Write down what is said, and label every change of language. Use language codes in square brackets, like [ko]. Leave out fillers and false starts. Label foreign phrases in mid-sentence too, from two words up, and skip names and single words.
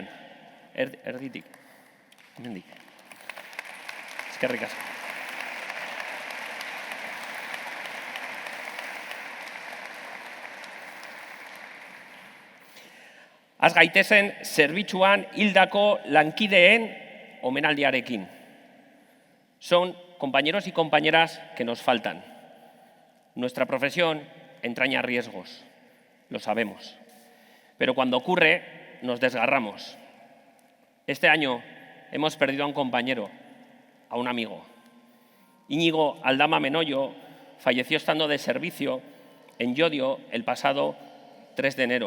[eu] Erditik. Hemendik. Eskerrik asko. Az gaitezen zerbitzuan hildako lankideen omenaldiarekin. [es] Son compañeros y compañeras que nos faltan. Nuestra profesión entraña riesgos, lo sabemos. Pero cuando ocurre, nos desgarramos. Este año hemos perdido a un compañero, a un amigo. Íñigo Aldama Menoyo falleció estando de servicio en Llodio el pasado 3 de enero.